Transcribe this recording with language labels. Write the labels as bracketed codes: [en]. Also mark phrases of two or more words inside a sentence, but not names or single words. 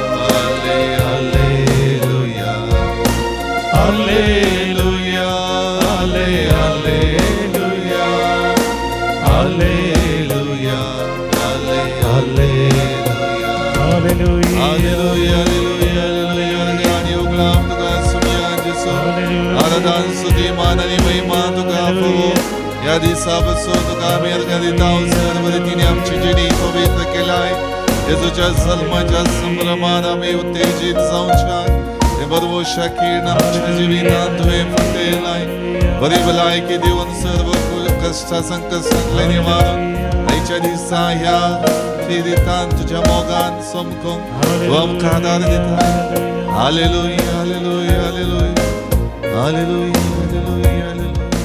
[la] Alleluia, Alleluia, Alleluia, Alleluia, Alleluia, [kok] आराधन स्तुती मान आणि महिमा तुका हो या दिवसापासून तुका आम्ही अर्घ देता सर्व रीतीने आमची जिणी पवित्र केलाय येशूच्या जन्माच्या संभ्रमात आम्ही उत्तेजित जाऊन छान बरोबर शाकीर आमच्या जीवितांत तुवें फुटयलाय बरी भलायकी दिवन सर्व कष्टा संकटांतले निवारण आयच्या दिसा ह्या फिरितांत तुझ्या मोगान समकूंक तूं आमकां आदार दिता हालेलुया हालेलुया हालेलुया हालेलुया हालेलुया हालेलुया